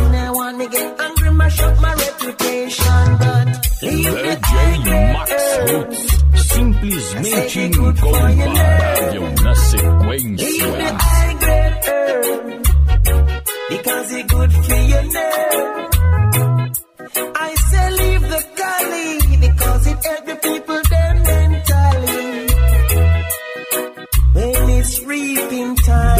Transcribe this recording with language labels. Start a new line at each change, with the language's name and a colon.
English: I wanna get angry, mash up my reputation. But leave the
Portuguese: DJ Max Roots, simplesmente incomparável na sequência.
English: Leave the high grade herb, because it's good for your nerve. I say leave the Cali, because it help the people them mentally. When it's reaping time,